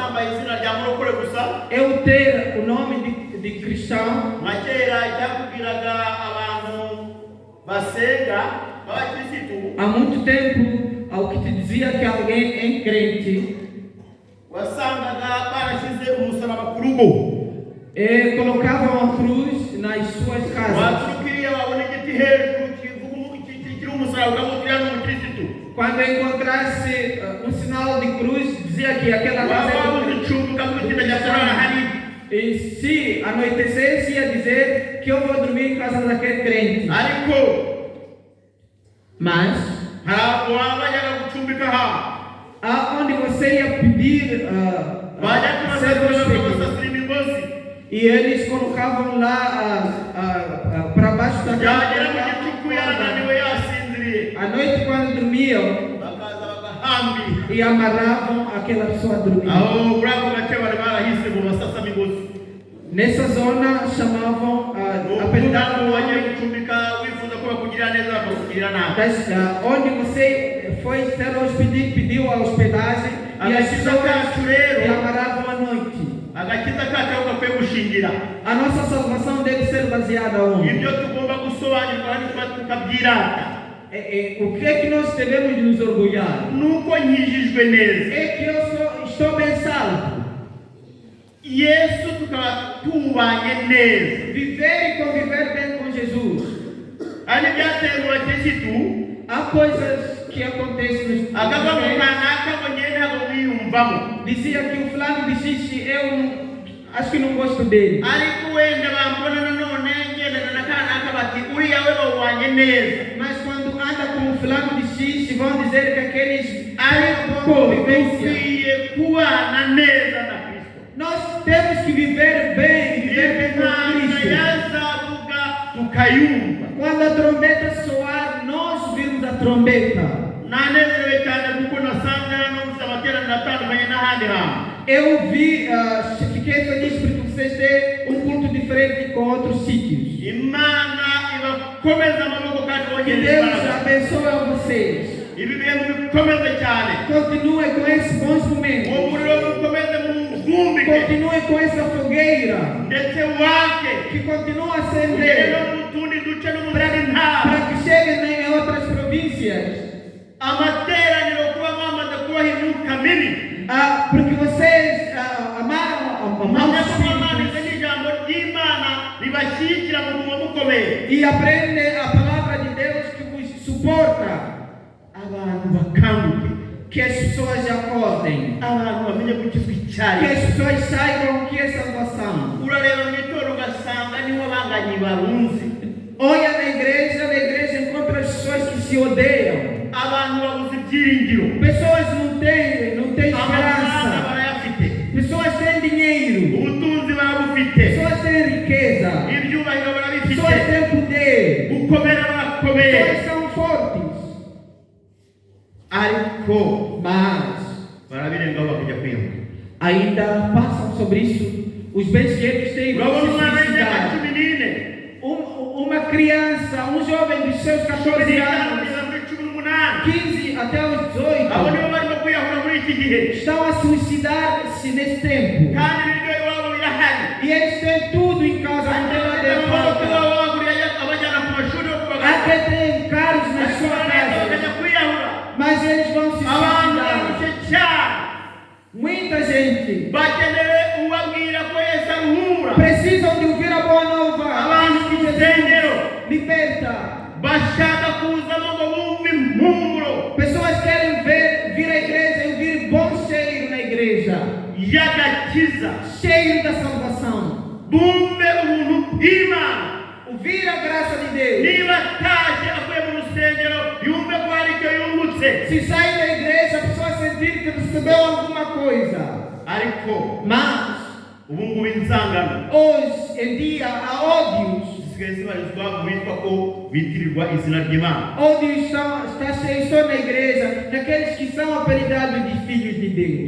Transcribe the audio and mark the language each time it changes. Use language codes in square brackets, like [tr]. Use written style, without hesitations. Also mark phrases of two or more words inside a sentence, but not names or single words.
[pt] Eu ter o nome de cristão, há muito tempo, ao que te dizia que alguém é crente, colocavam a cruz nas suas casas. [rw] waturukiriya wabona igiti hejuru kiri umusaraba ukamubwira ni umukirisitu. [pt] Quando encontrasse um sinal de cruz, dizia que aquela casa é [rw] waba [pt] do [rw] uzi icumbi ukamubwira ndajya kurara hariya. [pt] E se anoitecesse, ia dizer que eu vou dormir em casa daquele crente. [rw] ariko [pt] Mas, [rw] ntabwo wabajyaga gucumbika aha. [pt] aonde você ia pedir [rw] bajya [pt] ser [rw] kubasasira [pt] hospedado, [rw] bakabasasira imigozi. [pt] e eles colocavam lá para baixo da [rw] yagera mu gicuku yarananiwe yasinziriye. [pt] À noite, quando dormiam, [rw] bakaza bagahambira. [pt] e amarravam aquela pessoa a dormir. [rw] aho muri ako gace bari barahise mu basasa migozi. [pt] Nessa zona chamavam, [rw] Ntabwo [pt] apelidavam [rw] wagiye gucumbika wifuza ko bakugirira neza bakakugirira nabi. [pt] onde você foi ser hospedado, pediu a hospedagem, e as [rw] Agakiza [pt] pessoas [rw] kacu rero, [pt] amarravam à noite. [rw] agakiza kacu aho gakwiye gushingira. [pt] A nossa salvação deve ser baseada onde? [rw] ibyo tugomba gusobanurwa kandi tukabyirata. [pt] O que é que nós devemos nos orgulhar? [rw] nuko nkijijwe neza. [pt] É que eu estou bem salvo. [rw] Yesu tukaba tubanye neza. [pt] Viver e conviver bem com Jesus. [rw] ari byateye mu bakirisitu [pt] Há coisas que acontecem nos [rw] akava mu kanaka ngo ngende ntabwo mwiyumvamo. [pt] Dizia que o fulano disse, acho que não gosto dele. [rw] ariko wenda bambona nanone ngendana na kanaka bati uriya we bawanye neza. [pt] Mas quando anda com o fulano disse, vão dizer que aqueles [rw] ariko [pt] convivência. [rw] dukwiye kubana neza na Kristo. [pt] Nós temos que viver bem com Cristo. [rw] yazavuga tukayumva. [pt] Quando a trombeta soar, nós ouvimos a trombeta. [rw] nanezerewe cyane kuko nasanze hano mufite amateraniro atandukanye n'ahandi hantu. [pt] Eu fiquei feliz porque vocês têm um culto diferente com outros sítios. [rw] imana ibakomeza amaboko kandi [pt] Que [rw] bongere [pt] Deus [rw] imbaraga. [pt] abençoe a vocês. [rw] ibi bintu bikomeze cyane. [pt] Continue com esses bons momentos. [rw] uwo muriro mukomeze muvumbike [pt] Continue com essa fogueira. [rw] ndetse wake [pt] Que continue a [rw] ugere no [pt] acender. [rw] mu tundi duce no mu zindi ntara. [pt] Para que cheguem em outras províncias. [rw] amateraniro kuba mwamaze kubaha imyuka mibi. [pt] Porque vocês amaram [rw] mwamaze kuba [pt] a [rw] mwanditse n'ijambo ry'imana ribashyigikira mu murimo mukomeye. [pt] e aprendem a palavra de Deus que vos suporta. [rw] abantu bakanguke. [pt] Que as pessoas acordem. [rw] abantu bamenye gukizwa [pt] Que [rw] icyari. [pt] as pessoas saibam o que é salvação. [rw] urareba mu itorero ugasanga niho abanganyi barunze. [pt] Olha na igreja encontra as pessoas que se odeiam. [rw] abantu babuze ibyiringiro. [pt] Pessoas não têm [rw] amafaranga [pt] esperança. [rw] barayafite. [pt] Pessoas têm dinheiro. [rw] ubutunzi barabufite. [pt] Pessoas têm riqueza. [rw] ibyubahiro barabifite. [pt] Pessoas têm poder. [rw] gukomera barakomeye. [pt] Pessoas são fortes. [rw] ariko [pt] Mas [rw] barabirengaho bakajya kwihuta. [pt] ainda passam sobre isso. Os bens que eles têm vão [rw] urabona [pt] se [rw] umwana w'imyaka [pt] suicidar. [rw] 14 [pt] Uma criança, um jovem dos seus 14 anos, [rw] kugeza muri 18 [pt] 15 até os [rw] abo [pt] 18, [rw] nibo barimo kwiyahura muri iki gihe. [pt] estão a suicidar-se nesse tempo. [rw] kandi ibiryo iwabo birahari. [pt] E eles têm tudo em casa, não tem nada de falta. [rw] abajyana ku mashuri yo [pt] Até tem carros na sua casa, [rw] bakajya kwiyahura. [pt] mas eles vão se [rw] abantu [pt] suicidar. [rw] barushye cyane. [pt] Muita gente [rw] bakeneye ubabwira ko Yesu aruhura. [pt] precisam de ouvir a boa nova. [rw] abantu mu rusengero [pt] Liberta. [rw] bashaka kuzamo ngo bumve impumuro [pt] Pessoas querem vir à igreja e ouvir bom cheiro na igreja. [rw] y'agakiza. [pt] Cheiro da salvação. [rw] bumve ubuntu bw'Imana. [pt] Ouvir a graça de Deus. [rw] niba ataje avuye mu rusengero yumve ko hari icyo yungutse. [pt] Se sai da igreja, a pessoa sentir que recebeu alguma coisa. [rw] ariko [pt] Mas, [rw] ubu ngubu inzangano [pt] hoje em dia, há ódios. [rw] zisigaye zibarizwa mu bitwa ko bitirirwa izina ry'Imana. [pt] Ódios está cheio só na igreja, naqueles que são apelidados de filhos de Deus.